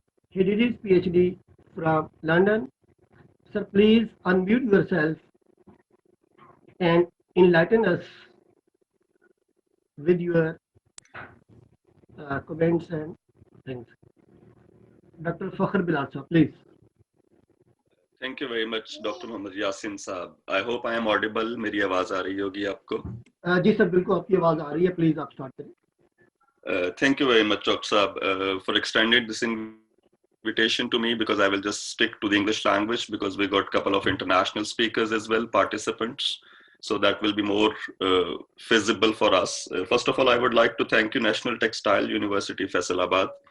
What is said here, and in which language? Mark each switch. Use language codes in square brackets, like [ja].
[en] He did his PhD from London. Sir, please unmute yourself and enlighten us with your comments and things. Dr. Fakhr Bilal Sahab, please. Thank you very much, Dr. Mohammad Yasin Saab. I hope I am audible. [hi] मेरी आवाज आ रही होगी आपको? जी sir, बिल्कुल आपकी आवाज आ रही है. Please आप start करें. [en] Thank you very much, Dr. Saab, for extending this invitation to me, because I will just stick to the English language because we got a couple of international speakers as well, participants. So that will be more feasible for us. First of all, I would like to thank you, National Textile University, Faisalabad.